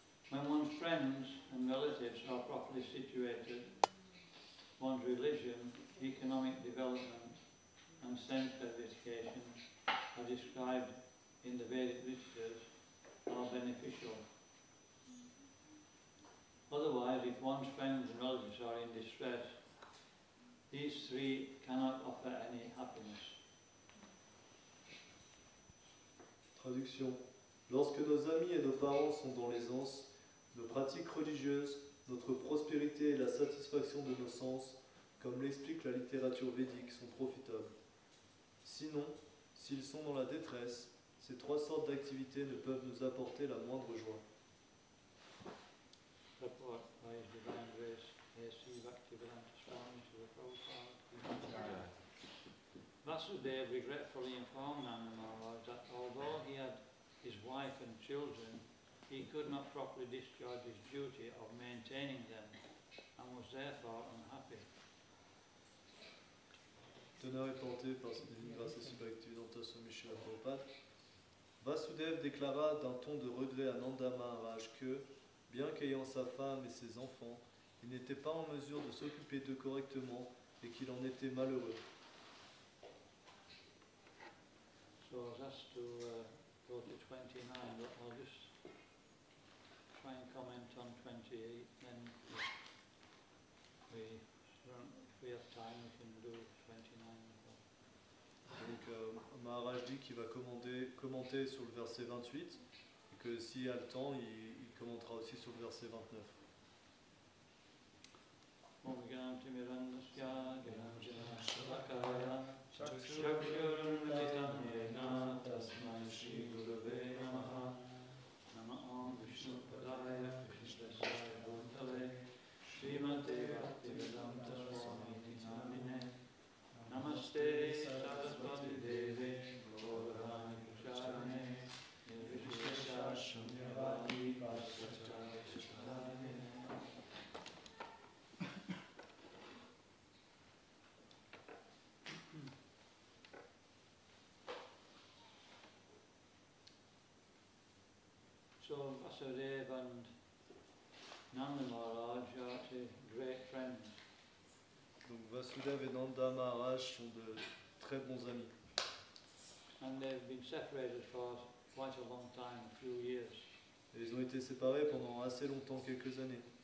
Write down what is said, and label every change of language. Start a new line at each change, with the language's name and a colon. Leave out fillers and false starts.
English: When one's friends and relatives are properly situated, one's religion, economic development and sense edification are described in the Vedic literatures are beneficial. Otherwise, if one's friends and relatives are in distress, these three cannot offer any happiness.
French: Traduction. Lorsque nos amis et nos parents sont dans l'aisance, nos pratiques religieuses, notre prospérité et la satisfaction de nos sens, comme l'explique la littérature védique, sont profitables. Sinon, s'ils sont dans la détresse, ces trois sortes d'activités ne peuvent nous apporter la moindre joie.
English: Report by His Divine Grace, A.C. Bhaktivedanta Swami to the Prabhupada. Vasudeva regretfully informed Nanda Maharaj that although he had his wife and children, he could not properly discharge his duty of maintaining them and was therefore unhappy.
French: Teneur et porté par sa divine grâce et Bhaktivedanta Swami Srila Prabhupada, Vasudeva déclara d'un ton de regret à Nanda Maharaj que, bien qu'ayant sa femme et ses enfants, il n'était pas en mesure de s'occuper d'eux correctement et qu'il en était malheureux.
English: So I was asked to go to 29, but I'll just try and comment on 28, then if we have time we can do 29 as well.
French: Donc Maharaj dit qu'il va commenter sur le verset 28 et que s'il a le temps, il commentera aussi sur le verset 29.
Sanskrit: Om Ganti Mirandasya Ganjana Shalakaya Chakshurunvalitam Yena Tasmai Shri Gurave Namaha Nama Om Vishnu Padaya Krishnasaya Bhutale Srimate Bhaktivedanta Swami Namine Namaste Saraswati Deve Gaurani Pracharane Nirvishesha Shunyavadi Vasachari Sutane
English: so Vasudeva and Nanda Maharaj are actually great friends.
French: Donc Vasudeva et Nanda Maharaj sont de très bons amis.
English: And they've been separated for quite a long time, a few years.
French: Et ils ont été séparés pendant assez longtemps, quelques années.